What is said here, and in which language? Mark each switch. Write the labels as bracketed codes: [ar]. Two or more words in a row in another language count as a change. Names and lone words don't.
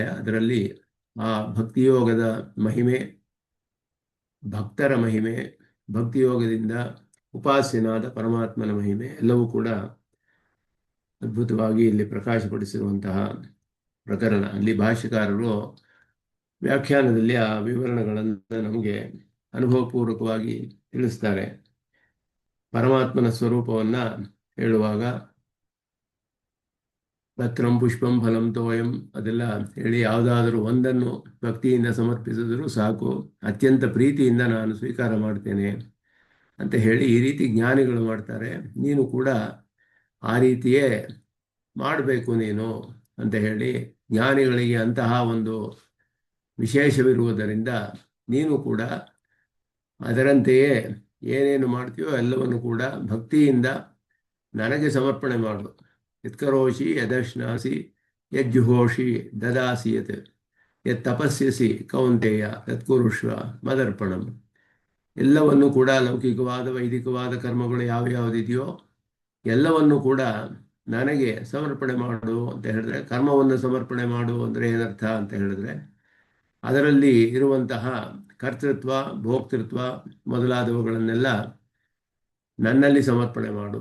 [kn] ಅದರಲ್ಲಿ ಆ ಭಕ್ತಿಯೋಗದ ಮಹಿಮೆ, ಭಕ್ತರ ಮಹಿಮೆ, ಭಕ್ತಿಯೋಗದಿಂದ ಉಪಾಸ್ಯನಾದ ಪರಮಾತ್ಮನ ಮಹಿಮೆ ಎಲ್ಲವೂ ಕೂಡ ಅದ್ಭುತವಾಗಿ ಇಲ್ಲಿ ಪ್ರಕಾಶಪಡಿಸಿರುವಂತಹ ಪ್ರಕರಣ. ಅಲ್ಲಿ ಭಾಷ್ಯಕಾರರು ವ್ಯಾಖ್ಯಾನದಲ್ಲಿ ಆ ವಿವರಣೆಗಳನ್ನು ನಮಗೆ ಅನುಭವಪೂರ್ವಕವಾಗಿ ತಿಳಿಸ್ತಾರೆ. ಪರಮಾತ್ಮನ ಸ್ವರೂಪವನ್ನು ಹೇಳುವಾಗ [sa] ಪತ್ರಂ ಪುಷ್ಪಂ ಫಲಂ ತೋಯಂ [kn] ಅದೆಲ್ಲ ಹೇಳಿ ಯಾವುದಾದರೂ ಒಂದನ್ನು ಭಕ್ತಿಯಿಂದ ಸಮರ್ಪಿಸಿದರೂ ಸಾಕು, ಅತ್ಯಂತ ಪ್ರೀತಿಯಿಂದ ನಾನು ಸ್ವೀಕಾರ ಮಾಡ್ತೇನೆ ಅಂತ ಹೇಳಿ ಈ ರೀತಿ ಜ್ಞಾನಿಗಳು ಮಾಡ್ತಾರೆ. ನೀನು ಕೂಡ ಆ ರೀತಿಯೇ ಮಾಡಬೇಕು ನೀನು ಅಂತ ಹೇಳಿ, ಜ್ಞಾನಿಗಳಿಗೆ ಅಂತಹ ಒಂದು ವಿಶೇಷವಿರುವುದರಿಂದ ನೀನು ಕೂಡ ಅದರಂತೆಯೇ ಏನೇನು ಮಾಡ್ತೀಯೋ ಎಲ್ಲವನ್ನು ಕೂಡ ಭಕ್ತಿಯಿಂದ ನನಗೆ ಸಮರ್ಪಣೆ ಮಾಡು. [sa] ಯತ್ಕರೋಷಿ ಯದಶ್ನಾಸಿ ಯಜ್ಜುಹೋಷಿ ದದಾಸಿ ಯತ್ ಯತ್ ತಪಸ್ಯಸಿ ಕೌಂತೆಯ ತತ್ಕುರುಷ್ವ ಮದರ್ಪಣಂ. [kn] ಎಲ್ಲವನ್ನು ಕೂಡ ಲೌಕಿಕವಾದ ವೈದಿಕವಾದ ಕರ್ಮಗಳು ಯಾವ್ಯಾವುದಿದೆಯೋ ಎಲ್ಲವನ್ನು ಕೂಡ ನನಗೆ ಸಮರ್ಪಣೆ ಮಾಡು ಅಂತ ಹೇಳಿದ್ರೆ, ಕರ್ಮವನ್ನು ಸಮರ್ಪಣೆ ಮಾಡು ಅಂದರೆ ಏನರ್ಥ ಅಂತ ಹೇಳಿದ್ರೆ, ಅದರಲ್ಲಿ ಇರುವಂತಹ ಕರ್ತೃತ್ವ, ಭೋಕ್ತೃತ್ವ ಮೊದಲಾದವುಗಳನ್ನೆಲ್ಲ ನನ್ನಲ್ಲಿ ಸಮರ್ಪಣೆ ಮಾಡು.